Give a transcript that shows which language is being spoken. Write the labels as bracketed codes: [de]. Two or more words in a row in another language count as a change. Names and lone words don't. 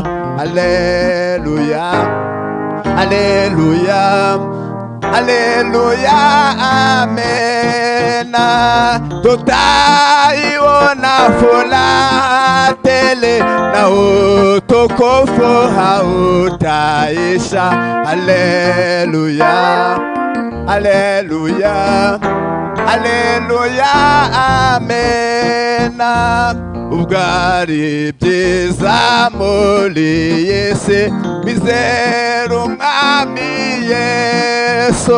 [sw] Haleluya, haleluya, haleluya, amena. Tutaiona furaha tele na utukufu hautaisha. Haleluya, haleluya, haleluya, amena. [rw] Ubwari byiza muri Yesu, bizera umwami Yesu.